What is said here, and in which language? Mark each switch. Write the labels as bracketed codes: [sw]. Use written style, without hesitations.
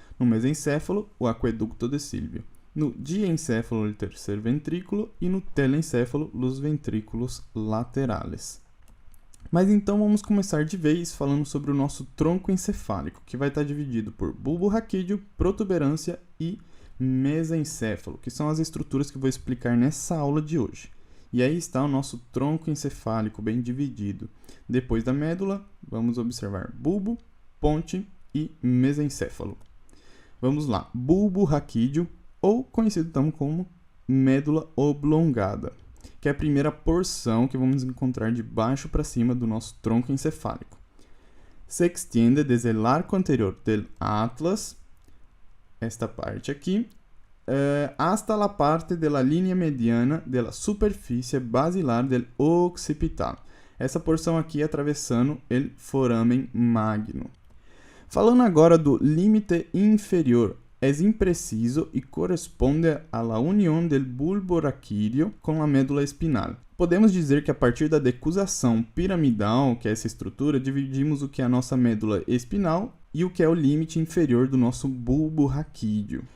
[pt] No mesencéfalo, o aqueducto de Silvio. No diencéfalo, o 3º ventrículo. E no telencéfalo, os ventrículos laterales. Mas então vamos começar de vez falando sobre o nosso tronco encefálico, que vai estar dividido por bulbo raquídeo, protuberância e mesencéfalo, que são as estruturas que eu vou explicar nessa aula de hoje. E aí está o nosso tronco encefálico bem dividido. Depois da médula, vamos observar bulbo, ponte e mesencéfalo. Vamos lá, bulbo raquídeo, ou conhecido também como médula oblongada, que é a primeira porção que vamos encontrar de baixo para cima do nosso tronco encefálico. [es] Se extiende desde el arco anterior del atlas, [pt] esta parte aqui, [es] hasta la parte de la línea mediana de la superfície basilar del occipital. [pt] Essa porção aqui atravessando [es] el foramen magno. [pt] Falando agora do límite inferior, é impreciso e corresponde à união do bulbo raquídeo com a médula espinal. Podemos dizer que a partir da decusação piramidal, que é essa estrutura, dividimos o que é a nossa médula espinal e o que é o limite inferior do nosso bulbo raquídeo.